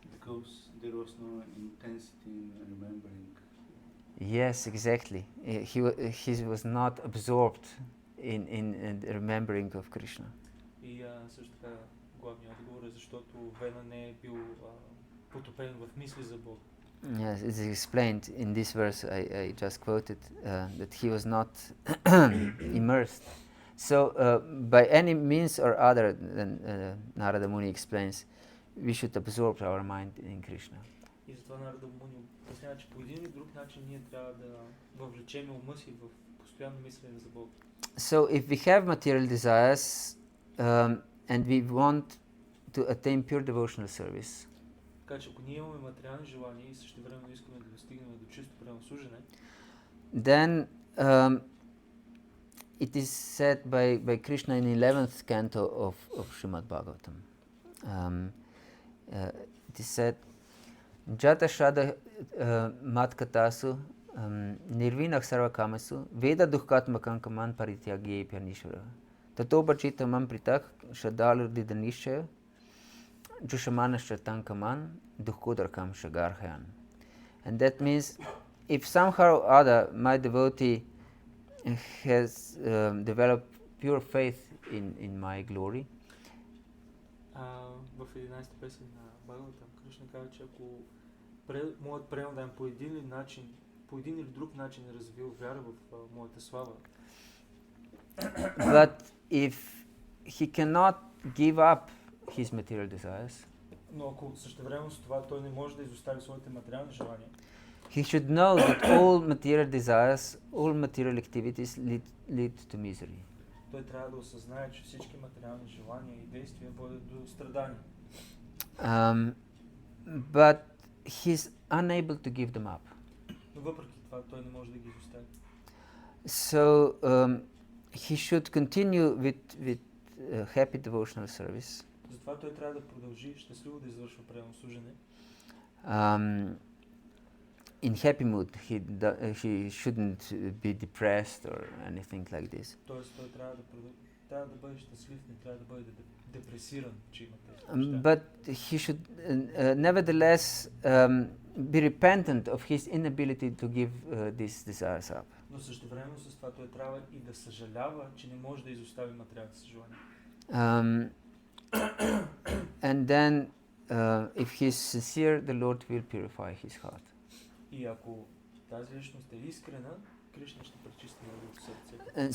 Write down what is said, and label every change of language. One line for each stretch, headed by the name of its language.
English: Because there was no intensity in remembering. Yes, exactly. He was not absorbed in remembering of Krishna.
Bulgarian: И също така главният отговор е защото Вена не е бил потопен в мисли за Бога.
English: Yes, it is explained in this verse I just quoted that he was not immersed. So by any means or other, then Narada Muni explains, we should absorb our mind in Krishna.
Bulgarian: И затова Нарада Муни обяснява, че по един или друг начин ние трябва да въвлечем ума си в постоянно мислене за Бога.
English: So if we have material desires and we want to attain pure devotional service,
Bulgarian: така че ако ние имаме материални желания и същевременно искаме да достигнем до чисто преданно служене,
English: then it is said by Krishna in 11th canto of Srimad Bhagavatam. it is said,
Sanskrit: Jata Shada Matkatasu Nirvinach Sarvakamasu Veda Dukkatmakam Kaman Parityagye Pyanishvara Tato Bachita Man Pritak Shadalu Didanishya Jushamana Shatan Kaman Dukkodarkam Shagarhayan.
English: And that means if somehow or other my devotee has developed pure faith in my glory,
Bulgarian: В 11-та песен на Бхагавата, Кришна казва, че ако моят преданен по един или друг начин е развил вяра в моята слава,
English: but if he cannot give up his material desires,
Bulgarian: но ако същевременно с това той не може да изостави своите материални желания,
English: he should know that all material desires, all material activities lead to misery.
Bulgarian: той трябва да осъзнае, че всички материални желания и действия водят до страдания.
English: But he's unable to give them up.
Bulgarian: Но въпреки това той не може да ги изостави.
English: So he should continue with happy devotional service.
Bulgarian: Затова той трябва да продължи щастливо да извършва преданно служене.
English: In happy mood, he shouldn't be depressed or anything like this.
Bulgarian: Тоест той трябва да бъде щастлив, не трябва да бъде депресиран, че има тези неща.
English: But he should nevertheless be repentant of his inability to give these desires up.
Bulgarian: Но същевременно с това той трябва и да съжалява, че не може да изостави материалните си желания.
English: And then if he is sincere, the Lord will purify his heart.
Bulgarian: И ако тази личност е искрена, Кришна ще пречисти неговото сърце.